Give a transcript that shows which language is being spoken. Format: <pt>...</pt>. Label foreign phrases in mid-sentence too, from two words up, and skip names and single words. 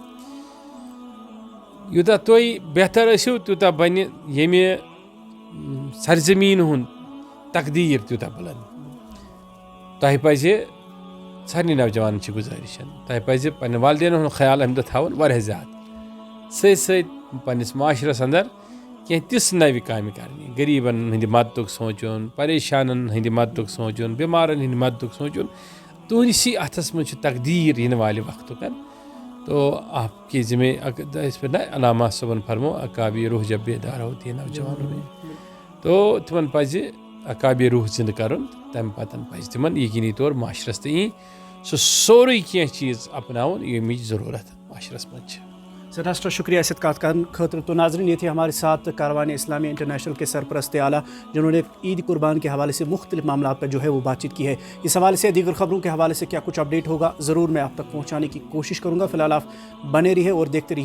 <ks>یوٗتاہ تُہۍ بہتر ٲسِو تیوٗتاہ بنہِ ییٚمہِ سرزمیٖن ہُنٛد تقدیٖر تیوٗتاہ بُلنٛد تۄہہِ پزِ سارنٕے نوجوانن چھِ گُزٲرِش تۄہہِ پزِ پننٮ۪ن والدینن ہُنٛد خیال امہِ دۄہ تھاوُن واریاہ زیادٕ سۭتۍ سۭتۍ پننِس معاشرس اندر کینٛہہ تِژھ نوِ کامہِ کرنہِ غریٖبن ہٕنٛدِ مدتُک سونٛچُن پریشانن ہٕنٛدِ مدتُک سونٛچُن بٮ۪مارن ہٕنٛدِ مدتُک سونٛچُن تُہنٛدسٕے اتھس منٛز چھُ تقدیٖر یِنہٕ والہِ وقتُک</ks> <ur>تو آپ کی ذمہ</ur> <ks>اس پہ نا علامہ صٲبن فرمو عقابِ روح</ks> <ur>جب بیدار ہوتی ہے نوجوانوں میں تو</ur> <ks>تمن پزِ عقابِ روح زندٕ کرُن تمہِ پتن پزِ تمن یقینی طور معاشرس تہٕ یی سُہ سورُے کینٛہہ چیٖز اپناوُن ییٚمِچ ضروٗرت معاشرس منٛز چھِ</ks> <ur>سر شکریہ</ur> <ks>اس کات خاطر</ks> <ur>تو ناظرین یہ تھے ہمارے ساتھ کاروان اسلامیہ انٹرنیشنل کے سرپرست اعلیٰ جنہوں نے عید قربان کے حوالے سے مختلف معاملات پر جو ہے وہ بات چیت کی ہے اس حوالے سے دیگر خبروں کے حوالے سے کیا کچھ اپڈیٹ ہوگا ضرور میں آپ تک پہنچانے کی کوشش کروں گا فی الحال آپ بنے رہیے اور دیکھتے رہیے</ur>